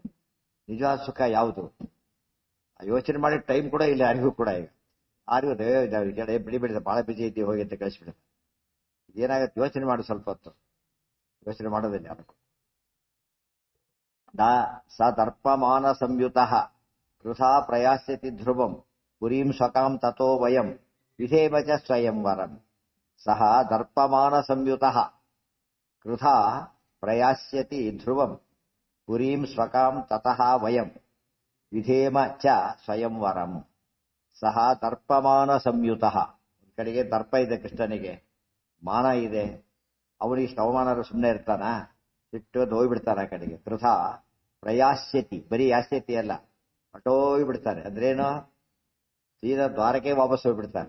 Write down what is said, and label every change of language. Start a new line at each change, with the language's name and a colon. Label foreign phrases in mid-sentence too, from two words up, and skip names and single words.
Kannada: ನಿಜವಾದ ಸುಖ ಯಾವುದು ಯೋಚನೆ ಮಾಡಿ ಟೈಮ್ ಕೂಡ ಇಲ್ಲ ಯಾರಿಗೂ ಕೂಡ. ಈಗ ಯಾರಿಗೂ ಬಿಡಿ ಬಿಡಿದ ಬಹಳ ಬಿಜಿ ಇದ್ದೀವಿ ಹೋಗಿ ಅಂತ ಕಳಿಸ್ಬಿಡುತ್ತೆ. ಏನಾಗತ್ತೆ ಯೋಚನೆ ಮಾಡಿ, ಸ್ವಲ್ಪ ಹೊತ್ತು ಯೋಚನೆ ಮಾಡೋದಿಲ್ಲ ಯಾರು.
Sanskrit: ಸ ದರ್ಪಮಾನ ಸಂಯುತ ಕೃಥಾ ಪ್ರಯಾಸ್ಯತಿ ಧ್ರುವಂ ಪುರೀಂ ಸ್ವಕಾಂ ತಥೋ ವಯಂ ವಿಧೇಮ ಚ ಸ್ವಯಂ ವರಂ. ಸಹ ದರ್ಪಮಾನ ಸಂಯುತ ಕೃಥಾ ಪ್ರಯಾಸ್ಯತಿ ಧ್ರುವಂ ಪುರೀಂ ಸ್ವಕಾಂ ತತಃ ವಯಂ ವಿಧೇಮ ಚ ಸ್ವಯಂ ವರಂ. ಸಹ ದರ್ಪಮಾನ ಸಂಯುತ.
Kannada: ಒಂದ್ ಕಡೆಗೆ ದರ್ಪ ಇದೆ ಕೃಷ್ಣನಿಗೆ, ಮಾನ ಇದೆ. ಅವನಿಗೆ ಅವಮಾನ ಸುಮ್ಮನೆ ಇರ್ತಾನ? ಸಿಟ್ಟು ಹೋಗ್ಬಿಡ್ತಾನೆ ಆ ಕಡೆಗೆ.
Sanskrit: ಕೃಥಾ ಪ್ರಯಾಸ್ಯತಿ,
Kannada: ಬರೀ ಯಾಸ್ಯತಿ ಅಲ್ಲ, ಹೊಟ್ಟೋಗ್ಬಿಡ್ತಾರೆ. ಅಂದ್ರೇನು? ಸೀದಾ ದ್ವಾರಕ್ಕೆ ವಾಪಸ್ ಹೋಗ್ಬಿಡ್ತಾರೆ.